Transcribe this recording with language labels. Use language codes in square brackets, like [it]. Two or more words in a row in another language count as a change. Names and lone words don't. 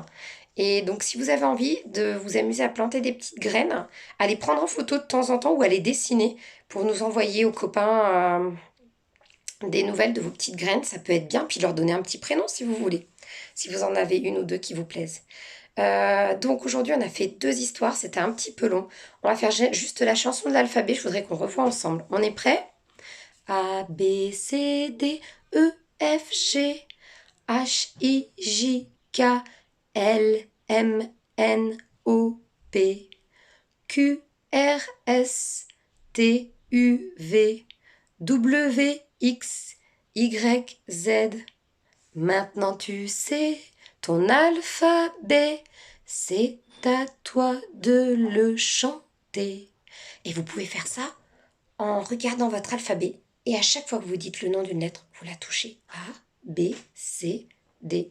[fr] Et donc si vous avez envie de vous amuser à planter des petites graines, à les prendre en photo de temps en temps ou à les dessiner pour nous envoyer aux copains des nouvelles de vos petites graines, ça peut être bien, puis leur donner un petit prénom si vous voulez, si vous en avez une ou deux qui vous plaisent. Donc aujourd'hui on a fait 2 histoires, c'était un petit peu long. On va faire juste la chanson de l'alphabet, je voudrais qu'on revoie ensemble. On est prêts? A, B, C, D, E, F, G, H, I, J, K, L, M, N, O, P, Q, R, S, T, U, V, W, X, Y, Z. Maintenant tu sais ton alphabet, c'est à toi de le chanter. Et vous pouvez faire ça en regardant votre alphabet et à chaque fois que vous dites le nom d'une lettre, vous la touchez. A, B, C, D.